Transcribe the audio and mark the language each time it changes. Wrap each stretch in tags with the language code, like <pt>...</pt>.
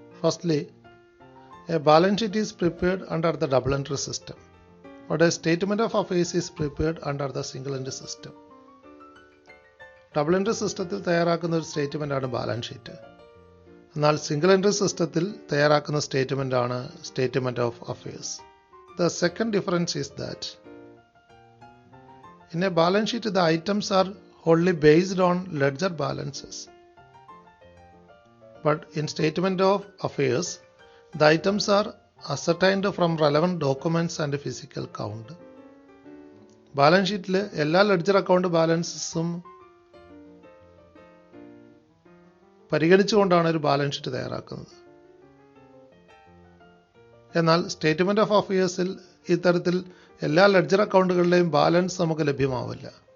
<en>Firstly, a balance sheet is prepared under the double entry system. What statement of affairs is prepared under the single entry system.</en> <ml>Double entry സിസ്റ്റത്തിൽ തയ്യാറാക്കുന്ന ഒരു സ്റ്റേറ്റ്മെൻറ്റാണ് balance sheet. എന്നാൽ single entry സിസ്റ്റത്തിൽ തയ്യാറാക്കുന്ന സ്റ്റേറ്റ്മെൻറ്റാണ് statement of affairs.</ml> <en>The second difference is that in a balance sheet the items are wholly based on ledger balances, but in statement of affairs the items are ascertained from relevant documents and physical count.</en> <ml>Balance ഷീറ്റിൽ എല്ലാ ledger account ബാലൻസസും പരിഗണിച്ചുകൊണ്ടാണ് ഒരു balance sheet തയ്യാറാക്കുന്നത്. എന്നാൽ statement of അഫയേഴ്സിൽ ഇത്തരത്തിൽ എല്ലാ ledger അക്കൗണ്ടുകളുടെയും balance നമുക്ക് ലഭ്യമാവില്ല.</ml>